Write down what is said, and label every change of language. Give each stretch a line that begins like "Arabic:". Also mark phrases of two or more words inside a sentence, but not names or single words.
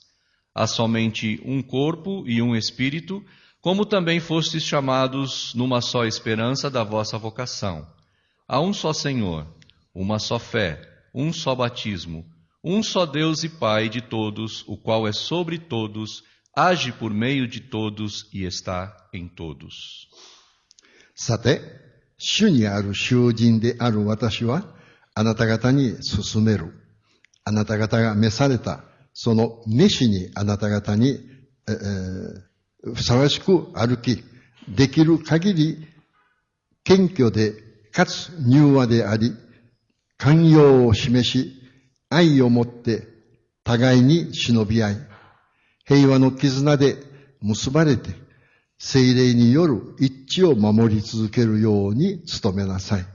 Portuguese: Há somente um corpo e um Espírito, como também fostes chamados numa só esperança da vossa vocação. Há um só Senhor, uma só fé, um só batismo, um só Deus e Pai de todos, o qual é sobre todos, age por meio de todos e está em todos.
Japanese: さて、主にある囚人である私は、あなた方に勧める。あなた方が召された、その召しにあなた方に、ふさわしく歩き、できる限り、謙虚で、かつ柔和であり、寛容を示し、愛をもって互いに忍び合い、平和の絆で結ばれて、聖霊による一致を守り続けるように努めなさい。